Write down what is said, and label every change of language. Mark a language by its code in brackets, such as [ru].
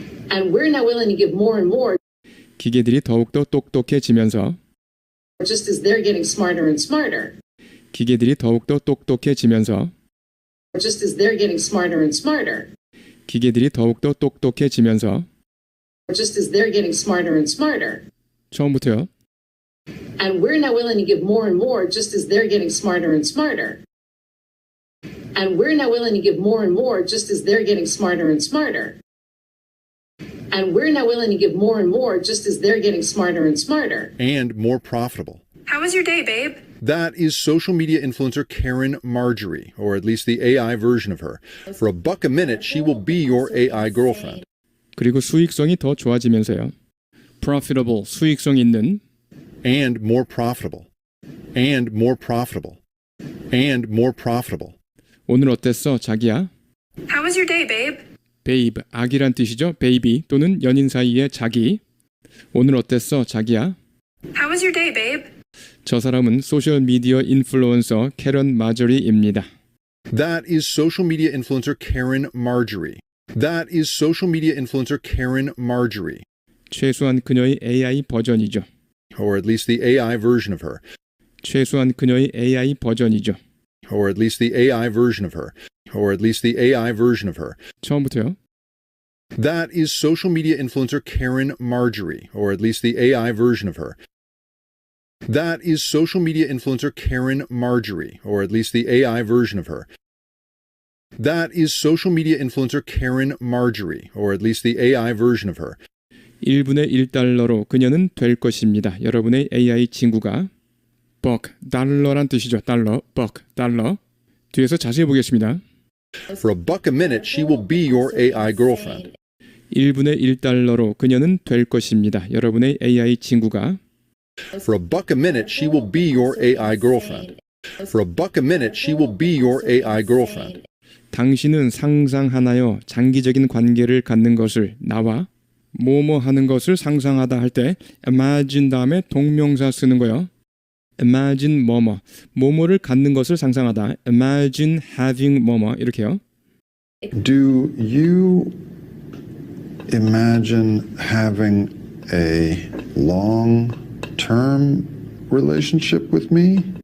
[en] And we're now willing to give more and more. [ko] 기계들이 더욱더 똑똑해지면서 [en] Just as they're getting smarter and smarter. [ko] 기계들이 더욱더 똑똑해지면서 [en] Just as they're getting smarter and smarter. [ko] 기계들이 더욱더 똑똑해지면서 [en] Just as they're getting smarter and smarter. [ko] 처음부터요. [en] And we're now willing to give more and more just as they're getting smarter and smarter. And we're now willing to give more and more just as they're getting smarter and smarter. And we're now willing to give more and more just as they're getting smarter and smarter. And more profitable. How was your day, babe? That is social media influencer Karen Marjorie, or at least the AI version of her. For $1 a minute, she will be your AI girlfriend. [ko] 그리고 수익성이 더 좋아지면서요. profitable, 수익성 있는 [en] And more profitable. And more profitable. And more profitable. [ko] 오늘 어땠어, 자기야? [en] How was your day, babe? [ko] babe, 아기란 뜻이죠. baby 또는 연인 사이의 자기. 오늘 어땠어, 자기야? [en] How was your day, babe? [ko] 저 사람은 소셜 미디어 인플루언서 캐런 마저리입니다. [en] That is social media influencer Karen Marjorie. That is social media influencer Karen Marjorie. [ko] 최소한 그녀의 AI 버전이죠. [en] Or at least the AI version of her. [ko] 최소한 그녀의 AI 버전이죠. [en] Or at least the AI version of her. Or at least the AI version of her. [ko] 처음부터요. [en] That is social media influencer Karen Marjorie. Or at least the AI version of her. That is social media influencer Karen Marjorie. Or at least the AI version of her. That is social media influencer Karen Marjorie. Or at least the AI version of her. [ko] 1분의 1달러로 그녀는 될 것입니다. 여러분의 AI 친구가 buck, 달러란 뜻이죠. 달러, buck, 달러. 뒤에서 자세히 보겠습니다. [en] For a buck a minute, she will be your AI girlfriend. [ko] 1분의 1달러로 그녀는 될 것입니다. 여러분의 AI 친구가 [en] For a buck a minute, she will be your AI girlfriend. For a buck a minute, she will be your AI girlfriend. [ko] 당신은 상상하나요? 장기적인 관계를 갖는 것을 나와 뭐뭐 하는 것을 상상하다 할 때 imagine 다음에 동명사 쓰는 거요. imagine 뭐뭐 뭐뭐를 갖는 것을 상상하다 [en] imagine having [ko] 뭐뭐 이렇게요. [en] Do you imagine having a long-term relationship with me?